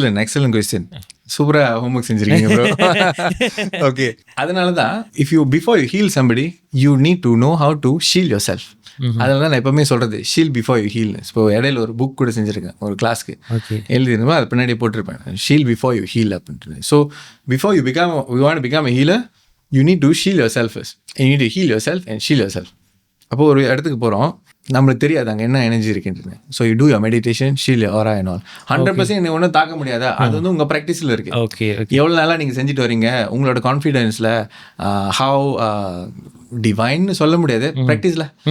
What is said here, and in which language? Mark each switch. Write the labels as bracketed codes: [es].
[ta] Excellent question. சூப்பரா homework செஞ்சிருக்கீங்க bro. [en] okay, [ta] அதனால தான் [en] Before you heal somebody you need to know how to shield yourself. [ta] அதனால தான் நான் எப்பவுமே சொல்றது [en] Shield before you heal. [ta] இப்போ இடையில ஒரு புக் கூட செஞ்சிருக்கேன், ஒரு கிளாஸ்க்கு எழுதிருந்தோம், அது பின்னாடி போட்டிருப்பேன் ஷீல் பிஃபோர் யூ ஹீல் அப்படின்ட்டு. [en] So before you want to become a healer, you need to heal yourself first. You need to heal yourself and heal yourself. [ta] அப்போது ஒரு இடத்துக்கு போகிறோம், நம்மளுக்கு தெரியாது அங்கே என்ன எனர்ஜி இருக்குன்றது. [en] So you do your meditation, shield aura and all. [ta] 100% ஒன்றும் தாக்க முடியாதா, அது வந்து உங்கள் ப்ராக்டிஸில் இருக்குது. [en] okay, [ta] எவ்வளோ நாளாக நீங்கள் செஞ்சுட்டு வரீங்க, உங்களோட கான்ஃபிடென்ஸில் ஹவ் டிவைன்னு சொல்ல முடியாது ப்ராக்டிஸில்.